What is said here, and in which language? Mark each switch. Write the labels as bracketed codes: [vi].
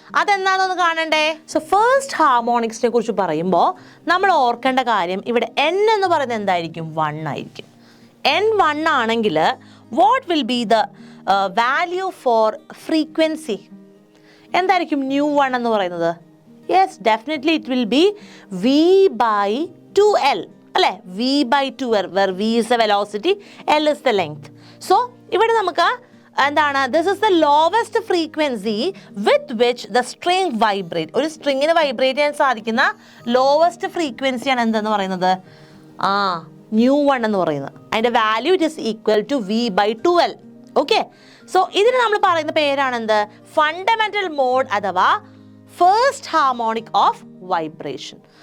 [ml] അതെന്താണെന്ന് കാണണ്ടേ. So first ഹാർമോണിക്സിനെ കുറിച്ച് പറയുമ്പോൾ നമ്മൾ ഓർക്കേണ്ട കാര്യം, ഇവിടെ n എന്ന് പറയുന്നത് എന്തായിരിക്കും, 1 ആയിരിക്കും. n 1 ആണെങ്കിൽ [en] What will be the value for frequency? [ml] എന്തായിരിക്കും ന്യൂ 1 എന്ന് പറയുന്നത്? [en] yes, definitely it will be v/2l [ml] അല്ലേ. [en] v/2l where v is the velocity, l is the length. So [ml] ഇവിടെ നമുക്ക് എന്താണ്, [en] This is the lowest frequency with which the string vibrate. [ml] ഒരു സ്ട്രിങ്ങിന് vibrate ചെയ്യാൻ സാധിക്കുന്ന ലോവസ്റ്റ് ഫ്രീക്വൻസിയാണ് എന്തെന്ന് പറയുന്നത്, ന്യൂ 1 എന്ന് പറയുന്നത്. അതിൻ്റെ value [en] It is equal to v/2l. [ml] Okay, so ഇതിന് നമ്മൾ പറയുന്ന പേരാണ് എന്ത്, ഫണ്ടമെന്റൽ മോഡ് അഥവാ ഫസ്റ്റ് ഹാർമോണിക് ഓഫ് വൈബ്രേഷൻ.